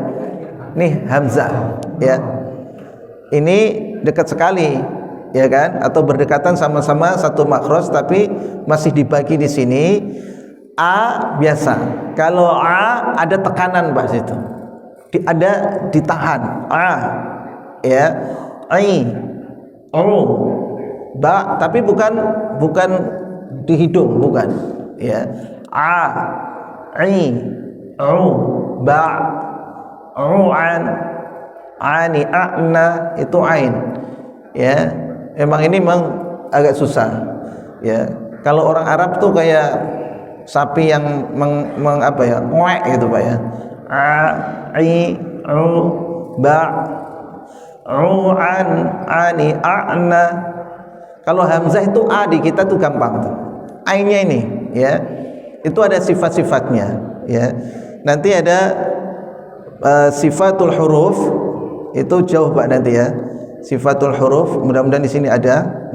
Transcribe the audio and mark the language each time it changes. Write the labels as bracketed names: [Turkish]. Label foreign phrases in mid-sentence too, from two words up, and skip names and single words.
[Indonesian] Nih hamzah ya. Ini dekat sekali ya kan, atau berdekatan sama-sama satu makhraj tapi masih dibagi di sini. A biasa. Kalau A ada tekanan Pak situ. Ada ditahan. A ya. I. O. Ba tapi bukan di hidung, bukan ya. A. I. Ba, an, ani, a'na itu ain ya. Memang ini memang agak susah ya. Kalau orang Arab tuh kayak sapi yang apa ya, ngoek gitu Pak ya. Ba, an, ani, a'na. Kalau hamzah itu a di kita tuh gampang tuh. Ainnya ini ya. Itu ada sifat-sifatnya ya. Nanti ada [Arabic] sifatul huruf, [Indonesian] itu jauh Pak nanti ya. [Arabic] Sifatul huruf, [Indonesian] mudah-mudahan di sini ada.